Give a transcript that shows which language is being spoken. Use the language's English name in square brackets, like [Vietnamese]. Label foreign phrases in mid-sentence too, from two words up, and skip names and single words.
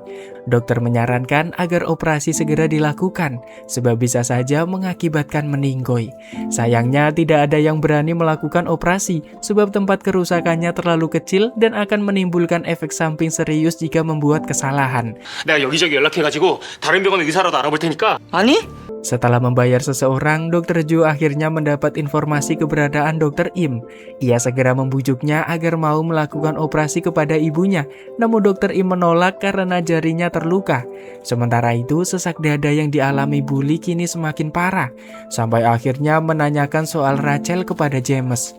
[Indonesian] Dokter menyarankan agar operasi segera dilakukan, sebab bisa saja mengakibatkan meninggoy. Sayangnya tidak ada yang berani melakukan operasi, sebab tempat kerusakannya terlalu kecil dan akan menimbulkan efek samping serius jika membuat kesalahan. [Korean] 내가 여기저기 연락해가지고 다른 병원 의사라도 알아볼 테니까. 아니? [Indonesian] Setelah membayar seseorang, Dr. Jo akhirnya mendapat informasi keberadaan Dr. Im. Ia segera membujuknya agar mau melakukan operasi kepada ibunya, namun Dr. Im menolak karena jarinya terluka. Sementara itu, sesak dada yang dialami Bully kini semakin parah, sampai akhirnya menanyakan soal Rachel kepada James.